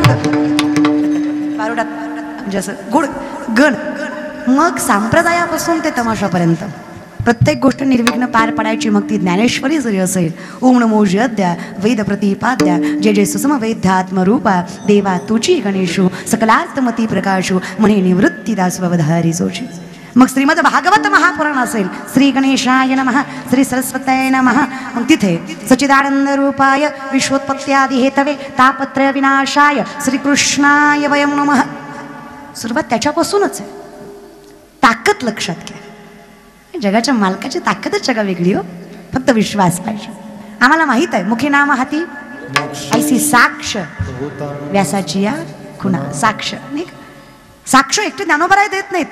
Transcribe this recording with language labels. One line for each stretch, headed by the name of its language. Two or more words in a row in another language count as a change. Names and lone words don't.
Marathi: भारुडात म्हणजे असं गुड गण मग संप्रदायापासून ते तमाशापर्यंत प्रत्येक गोष्ट निर्विघ्न पार पडायची. मग ती ज्ञानेश्वरी जरी असेल ओम नमो जयद्या वेद प्रतिपाद्या जय जय सुसम वेद्यात्मरूपा देवा तुची गणेशू सकलात्मती प्रकाशू म्हणे निवृत्ती दासवधारी सोची. मग श्रीमद भागवत महापुराण असेल
Sanskrit: श्री गणेशाय नमः श्री सरस्वत्याय नमः
Marathi: मग तिथे
Sanskrit: सच्चिदानंद रूपाय विश्वोत्पत्त्यादि हेतवे तापत्रय विनाशाय श्रीकृष्णाय वयं नमः.
Marathi: सुरुवात त्याच्यापासूनच आहे. ताकद लक्षात घ्या. जगाच्या मालकाची ताकदच जगा वेगळी हो. फक्त विश्वास पाहिजे. आम्हाला माहित आहे मुखी नाम हाती ऐसी साक्ष व्यासाची या खुणा साक्ष नाही साक्ष एकटे ज्ञानोबराय देत नाहीत.